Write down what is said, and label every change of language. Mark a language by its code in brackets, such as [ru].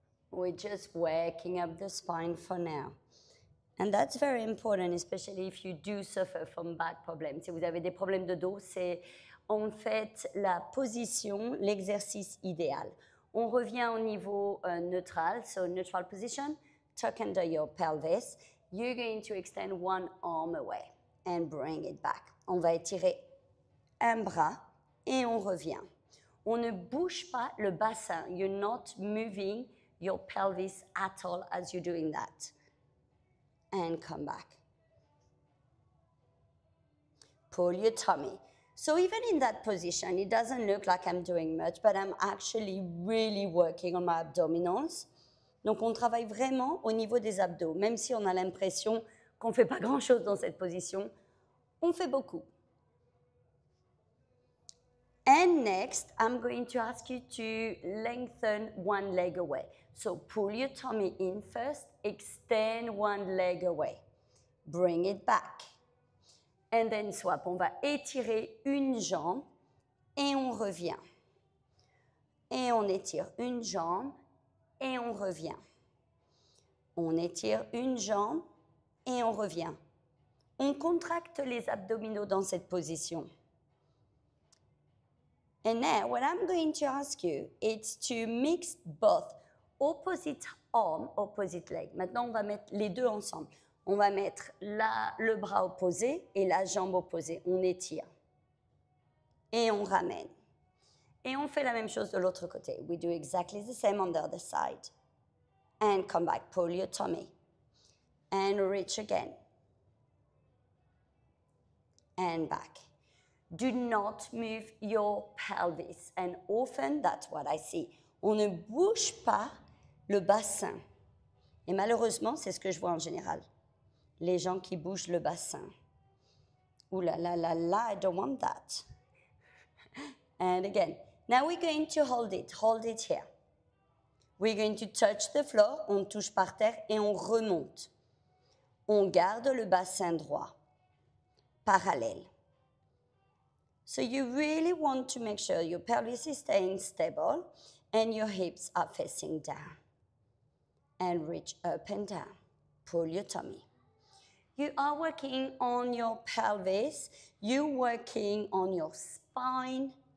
[en] We're just working up the spine for now. And that's very important, especially if you do suffer from back problems. [fr] Si vous avez des problèmes de dos, c'est en fait la position, l'exercice idéal. On revient au niveau [en] neutral, so neutral position, tuck under your pelvis. You're going to extend one arm away and bring it back. [fr] On va étirer un bras et on revient. On ne bouge pas le bassin. [en] You're not moving your pelvis at all as you're doing that. And come back. Pull your tummy. So even in that position, it doesn't look like I'm doing much, but I'm actually really working on my abdominals. [fr] Donc on travaille vraiment au niveau des abdos. Même si on a l'impression qu'on ne fait pas grand-chose dans cette position, on fait beaucoup. [en] And next, I'm going to ask you to lengthen one leg away. So pull your tummy in first, extend one leg away. Bring it back. And then swap. [fr] On va étirer une jambe et on revient. Et on étire une jambe et on revient. On étire une jambe et on revient. On contracte les abdominaux dans cette position. [en] And now what I'm going to ask you is to mix both opposite arm, opposite leg. [fr] Maintenant, on va mettre les deux ensemble. On va mettre le bras opposé et la jambe opposée. On étire. Et on ramène. Et on fait la même chose de l'autre côté. [en] We do exactly the same on the other side. And come back. Pull your tummy. And reach again. And back. Do not move your pelvis. And often, that's what I see. [fr] On ne bouge pas le bassin. Et malheureusement, c'est ce que je vois en général. Les gens qui bougent le bassin. Ouh là là là là, [en] I don't want that. And again. Now we're going to hold it here. We're going to touch the floor, [fr] on touche par terre et on remonte. On garde le bassin droit, parallèle. [en] So you really want to make sure your pelvis is staying stable and your hips are facing down. And reach up and down. Pull your tummy. You are working on your pelvis. You're working on your spine.